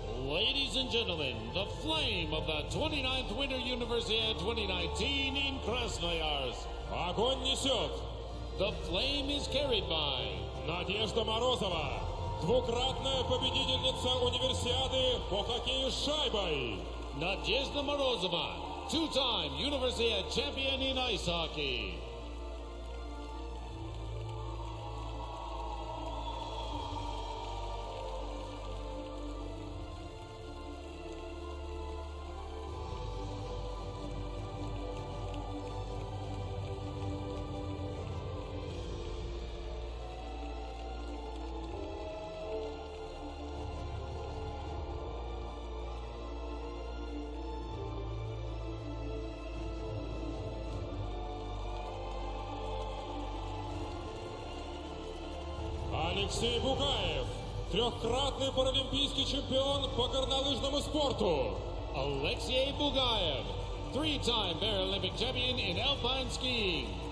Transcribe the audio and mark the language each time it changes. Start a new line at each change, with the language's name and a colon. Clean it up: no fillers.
English: Ladies and gentlemen, the flame of the 29th Winter Universiade 2019 in Krasnoyarsk.
Russian: Огонь несет
English: The flame is carried by
Russian: Надежда Морозова, двукратная победительница универсиады по хоккею с шайбой.
English: Nadezhda Morozova, two-time Universiade champion in ice hockey.
Russian: Алексей Бугаев, трехкратный паралимпийский чемпион по горнолыжному спорту.
English: Alexei Bugaev, three-time Paralympic champion in alpine skiing.